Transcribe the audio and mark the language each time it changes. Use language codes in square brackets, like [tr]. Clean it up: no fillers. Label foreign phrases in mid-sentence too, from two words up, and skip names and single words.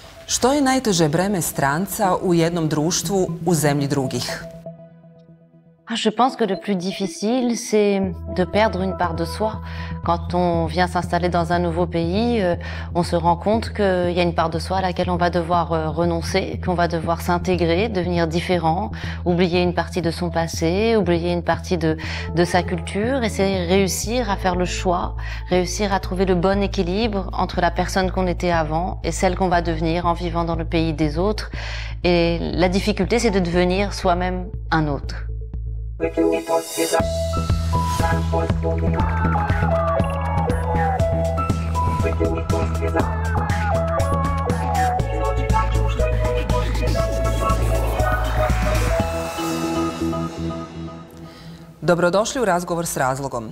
[hr] Što je najteže breme stranca u jednom društvu u zemlji drugih? [fr] Je pense que le plus difficile, c'est de perdre une part de soi. Quand on vient s'installer dans un nouveau pays, on se rend compte qu'il y a une part de soi à laquelle on va devoir renoncer, qu'on va devoir s'intégrer, devenir différent, oublier une partie de son passé, oublier une partie de sa culture. Et c'est réussir à faire le choix, réussir à trouver le bon équilibre entre la personne qu'on était avant et celle qu'on va devenir en vivant dans le pays des autres. Et la difficulté, c'est de devenir soi-même un autre. [hr] Dobrodošli u razgovor s razlogom.